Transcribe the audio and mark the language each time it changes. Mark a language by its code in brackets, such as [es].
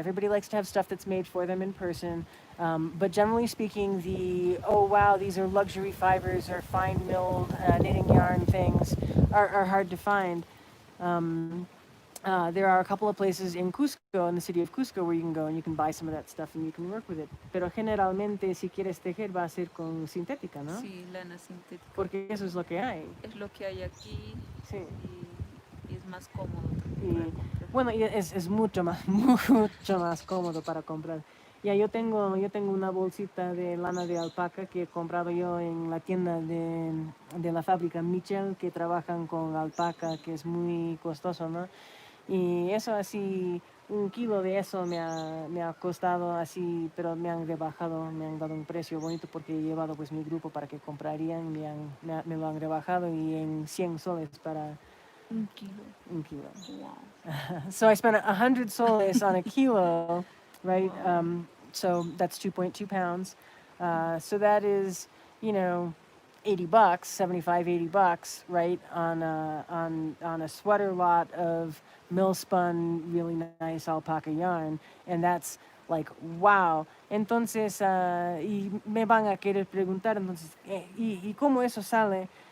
[en] Everybody likes to have stuff that's made for them in person. But generally speaking, oh wow, these are luxury fibers or fine milled knitting yarn things are hard to find. There are a couple of places in Cusco, in the city of Cusco, where you can go and you can buy some of that stuff and you can work with it. [es] Pero generalmente, si quieres tejer, va a ser con sintética, ¿no? Sí, lana sintética. Porque eso es lo que hay. Es lo que hay aquí Sí. y es más cómodo también para Y comprar. bueno, y es mucho mucho más cómodo para comprar. Ya yo tengo una bolsita de lana de alpaca que he comprado yo en la tienda de la fábrica Mitchell, que trabajan con alpaca, que es muy costoso, ¿no? Y eso así, 1 kilo de eso me ha costado así, pero me han rebajado, me han dado un precio bonito porque he llevado pues mi grupo para que comprarían, me lo han rebajado y en 100 soles para 1 kilo. 1 kilo. [en] Wow. So I spent 100 soles on a kilo, right? Wow. So that's 2.2 pounds. So that is, you know, $80, 75, $80, right? On a sweater lot of mill spun, really nice alpaca yarn. And that's like, wow. [es] Entonces, y me van a querer preguntar, entonces, ¿y cómo eso sale?